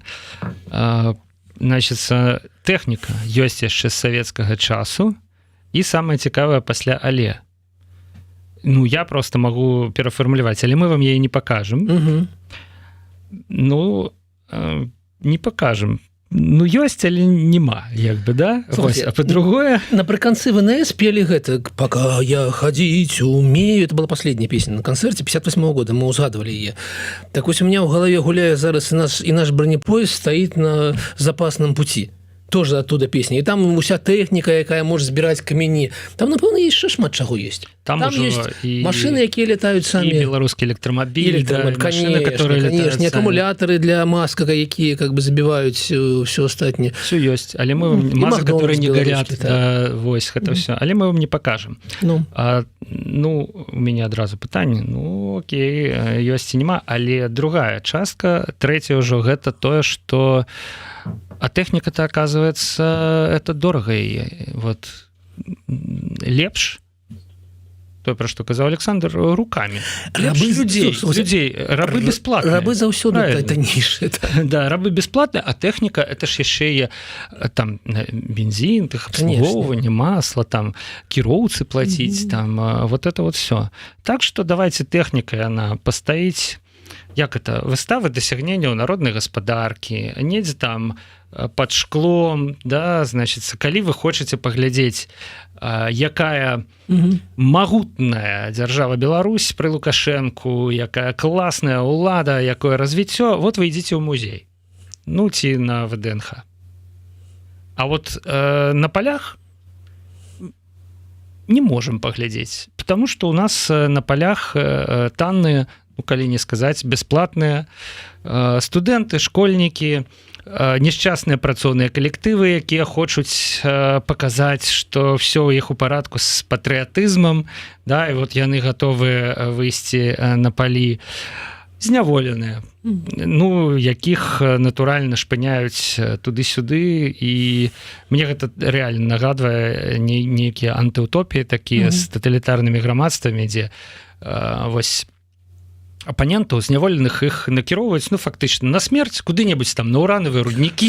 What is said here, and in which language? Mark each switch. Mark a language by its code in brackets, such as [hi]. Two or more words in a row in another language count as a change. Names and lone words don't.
[be] Значит, тэхніка ёсць яшчэ з савецкага часу і самае цікавае пасля але. Я просто могу перафармуляваць, але мы вам яе не пакажам. Не пакажам. Ёсць, але нема, да? [ru] Слушайте, а по-другое... [be] Напрыканцы ВНС пели гэта [ru] «Пока я ходить умею». Это была последняя песня на концерте 58-го года, мы узгадывали ее. Так вот у меня в голове гуляет зараз и наш бронепоезд стоит на запасном пути. Тоже оттуда песня. [be] И там уся тэхніка, якая можа збіраць камяні. Там, напэўна, яшчэ шмат чаго ёсць. Там ёсць машины, якія летаюць самі. І беларускі электрамабіль, [ru] машины, которые [be] летаюць самі. Акумулятары для маска, якія забіваюць ўсё астатняе. Все ёсць, але мы вам... Мазы, [ru] которые не горят. [be] Вось, гэта ўсё. Але мы вам не пакажам. У мяне адразу пытанне. Окей, ёсць і нема. Але другая частка, трэцяя ўжо, гэта тое, што а тэхніка-то, [ru] оказывается, это дорого [be] яе. Лепш, то, про што казаў Александр, руками. [ru] Людей. Рабы бесплатные. [be] Рабы заўсёды таннейшыя. Да, [ru] рабы бесплатные, [be] а тэхніка, это ж яшчэ там бензин, абслугоўванне, масла, там кіроўцы плаціць, там [ru] вот это вот все. Так что давайте [be] тэхнікай она пастаіць, як это, выставы дасягненняў народнай гаспадаркі, недзе там под шклом, да, значит, калі вы хочаце паглядзець, якая магутная дзяржава Беларусь пры Лукашэнку, якая класная ўлада, якое развіццё, вот вы ідзіце ў музей, ці на ВДНХ. [ru] А вот на полях не можем паглядзець, потому что у нас на полях [be] танныя, калі не сказаць, бесплатныя студэнты, школьнікі, несчастныя працоўныя калектывы, якія хочуць паказаць, што ўсё ў іх у парадку з патрыятызмам, да, і вот яны гатовы выйсці на палі, зняволеныя, якіх натуральна шпыняюць туды-сюды, і мне гэта рэальна нагадвае нейкія антыутопіі такія з таталітарнымі грамадствамі, дзе вось апанентаў зняволеных іх накіроўваюць, фактычна на смерць куды-небудзь там на уранавыя руднікі.